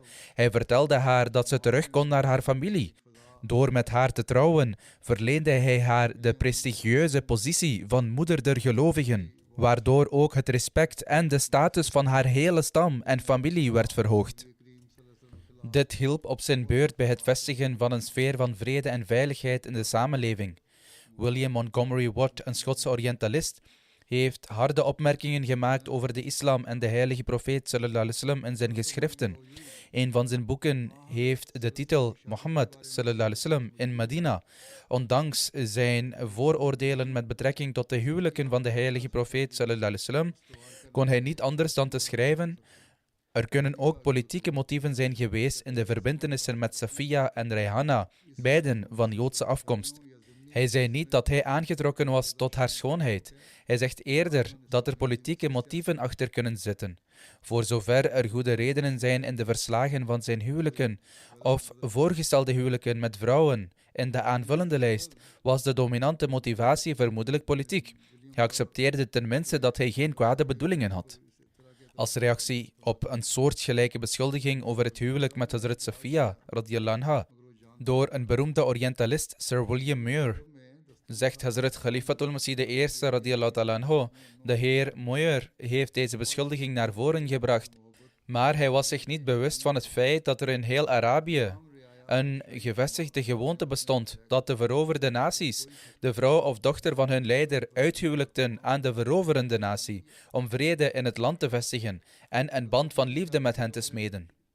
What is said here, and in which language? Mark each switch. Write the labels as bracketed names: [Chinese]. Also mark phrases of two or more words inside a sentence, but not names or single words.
[Dutch] Hij vertelde haar dat ze terug kon naar haar familie. Door met haar te trouwen, verleende hij haar de prestigieuze positie van moeder der gelovigen, waardoor ook het respect en de status van haar hele stam en familie werd verhoogd. Dit hielp op zijn beurt bij het vestigen van een sfeer van vrede en veiligheid in de samenleving. William Montgomery Watt, een Schotse orientalist, heeft harde opmerkingen gemaakt over de islam en de heilige profeet [Arabic] صلى الله عليه وسلم [Dutch] in zijn geschriften. Een van zijn boeken heeft de titel Mohammed [Arabic] صلى الله عليه وسلم [Dutch] in Medina. Ondanks zijn vooroordelen met betrekking tot de huwelijken van de heilige profeet [Arabic] صلى الله عليه وسلم, [Dutch] kon hij niet anders dan te schrijven: er kunnen ook politieke motieven zijn geweest in de verbintenissen met Safiya en Rayhana, beiden van Joodse afkomst. Hij zei niet dat hij aangetrokken was tot haar schoonheid. Hij zegt eerder dat er politieke motieven achter kunnen zitten. Voor zover er goede redenen zijn in de verslagen van zijn huwelijken of voorgestelde huwelijken met vrouwen in de aanvullende lijst, was de dominante motivatie vermoedelijk politiek. Hij accepteerde tenminste dat hij geen kwade bedoelingen had. Als reactie op een soortgelijke beschuldiging over het huwelijk met Hazrat Safiya [Arabic] رضي الله عنها [Dutch] door een beroemde orientalist, Sir William Muir, zegt Hazrat Khalifatul Masih I [Arabic] رضي الله تعالى عنه: [Dutch] de heer Muir heeft deze beschuldiging naar voren gebracht, maar hij was zich niet bewust van het feit dat er in heel Arabië een gevestigde gewoonte bestond dat de veroverde naties de vrouw of dochter van hun leider uithuwelijkten aan de veroverende natie om vrede in het land te vestigen en een band van liefde met hen te smeden.